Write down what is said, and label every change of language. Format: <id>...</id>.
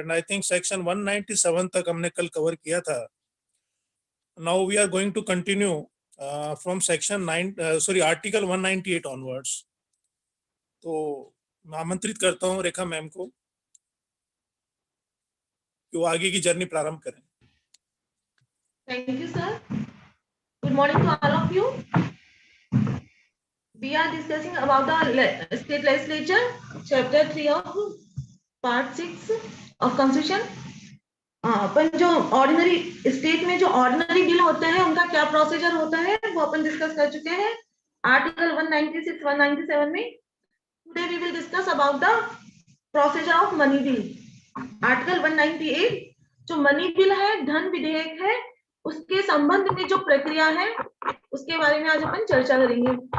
<en>and I think section 197</en> <hi>तक हमने कल कवर किया था।</hi> <en>Now we are going to continue from section article 198 onwards.</en> <hi>तो मैं आमंत्रित करता हूं रेखा मैम को कि वो आगे की जर्नी प्रारंभ करें।</hi> <en>Thank you, sir. Good morning to all of you. We are discussing about the state legislature, chapter 3 of part 6 of constitution.</en> <hi>अपन जो ऑर्डिनरी स्टेट में जो ऑर्डिनरी बिल होते हैं उनका क्या प्रोसीजर होता है वो अपन डिस्कस कर चुके हैं आर्टिकल 196, 197 में।</hi> <en>Today we will discuss about the procedure of money bill.</en> <hi>Article 198 जो मनी बिल है, धन विधेयक है, उसके संबंध में जो प्रक्रिया है उसके बारे में आज अपन चर्चा करेंगे।</hi>